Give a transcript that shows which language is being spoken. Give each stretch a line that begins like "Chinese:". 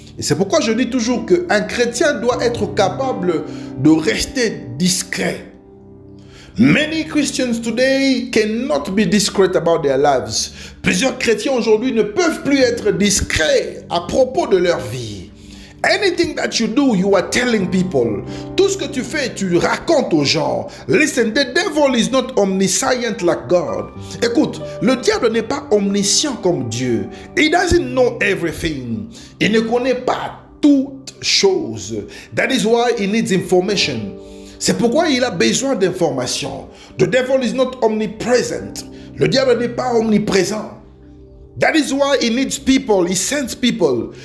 French: Et c'est pourquoi je dis toujours qu'un chrétien doit être capable de rester discret.
English: Many Christians today cannot be discreet about their lives.
French: Plusieurs chrétiens aujourd'hui ne peuvent plus être discrets à propos de leur vie.
English: Anything that you do, you are telling people.
French: Tout ce que tu fais, tu racontes aux gens.
English: Listen, the devil is not omniscient like God.
French: Écoute, le diable n'est pas omniscient comme Dieu.
English: He doesn't know everything.
French: Il ne connaît pas toutes choses.
English: That is why he needs information.
French: C'est pourquoi il a besoin d'informations.
English: The devil is not omnipresent.
French: Le diable n'est pas omniprésent.
English: That is why he needs people, he sends people.